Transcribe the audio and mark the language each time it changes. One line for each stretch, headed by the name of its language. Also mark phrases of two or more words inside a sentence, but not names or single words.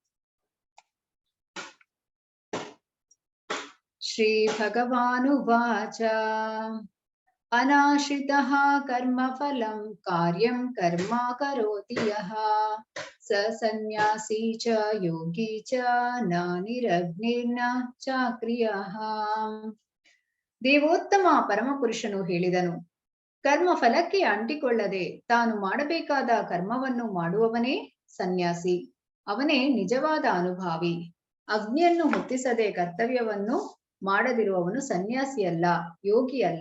Sanskrit: ಶ್ರೀ ಭಗವಾನುವಾಚ ಅನಾಶ್ರಿತಃ ಕರ್ಮಫಲಂ ಕಾರ್ಯಂ ಕರ್ಮ ಕರೋತಿ ಯಃ ಸ ಸನ್ಯಾಸಿ ಚ ಯೋಗಿ ಚ ನ ನಿರಗ್ನಿರ್ನ ಚಾಕ್ರಿಯಃ.
Kannada: ದೇವೋತ್ತಮ ಪರಮಪುರುಷನು ಹೇಳಿದನು, ಕರ್ಮ ಫಲಕ್ಕೆ ಅಂಟಿಕೊಳ್ಳದೆ ತಾನು ಮಾಡಬೇಕಾದ ಕರ್ಮವನ್ನು ಮಾಡುವವನೇ ಸನ್ಯಾಸಿ. ಅವನೇ ನಿಜವಾದ ಅನುಭಾವಿ. ಅಗ್ನಿಯನ್ನು ಹೊತ್ತಿಸದೆ ಕರ್ತವ್ಯವನ್ನು ಮಾಡದಿರುವವನು ಸನ್ಯಾಸಿ ಅಲ್ಲ, ಯೋಗಿ ಅಲ್ಲ.